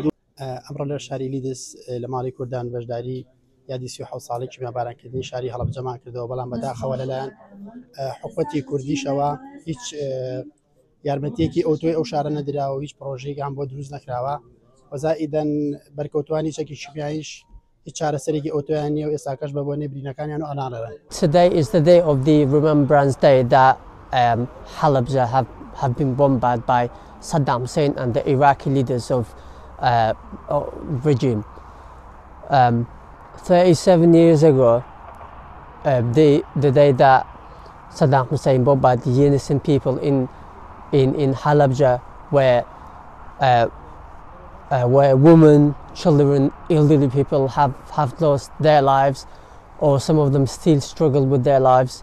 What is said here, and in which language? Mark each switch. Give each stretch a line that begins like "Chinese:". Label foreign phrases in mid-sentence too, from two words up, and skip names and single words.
Central Kurdish: ئەمڕۆ لە شاری لیدس لە ماڵی کوردان بەشداری یادی 37 ساڵی کیمیابارانکردنی شاری هەڵەبجەمان کردەوە، بەڵام بەداخەوە لەلایەن حکومەتی کوردیشەوە هیچ یارمەتیەکی ئۆتۆی ئەو شارە نەدراوە و هیچ پرۆژەیەکیان بۆ دروست نەکراوە. وەزائیدەن بەرکەوتوانی چەکی کیمیاییش هیچ چارەسەرێکی ئۆتۆیان نییە و ئێستاکەش بە بۆنێ برینەکانیان و ئەنانەرن.
English: Today is the day of the Remembrance Day that Halabja have been bombarded by Saddam Hussein and the Iraqi leaders of regime. 37 years ago, the day that Saddam Hussein bombarded the innocent people in Halabja, where where women, children, elderly people have lost their lives, or some of them still struggle with their lives.